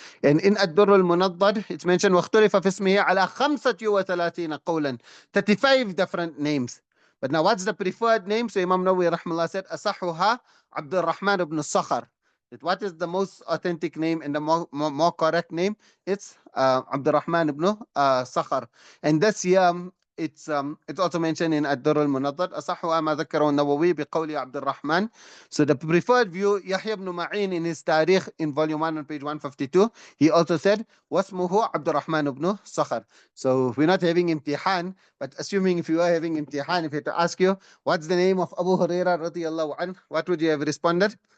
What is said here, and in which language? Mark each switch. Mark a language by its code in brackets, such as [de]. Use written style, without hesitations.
[en] And in Ad-Durr al-Munaddad, it's mentioned [ar] وَاخْتُلِفَ فِي اسْمِهِ عَلَى 35 قَوْلًا. [en] 35 different names. But now what's the preferred name? So Imam Nawawi rahmallah said, أَصَحُهَا Abdul Rahman ibn Sakhar. That what is the most authentic name and the more correct name? It's Abdul Rahman ibn Sakhar. And this year, it's also mentioned in [ar] الدر المنضد أصحها ما ذكره النووي بقول عبد الرحمن. [en] So the preferred view, Yahya ibn Ma'in in his Tarikh in volume 1 on page 152, he also said [ar] واسمه عبد الرحمن [en] ibn Sakhar. So we're not having imtihan, but assuming if you are having imtihan, if you had to ask you what's the name of Abu Hurairah radiyallahu anhu, what would you have responded?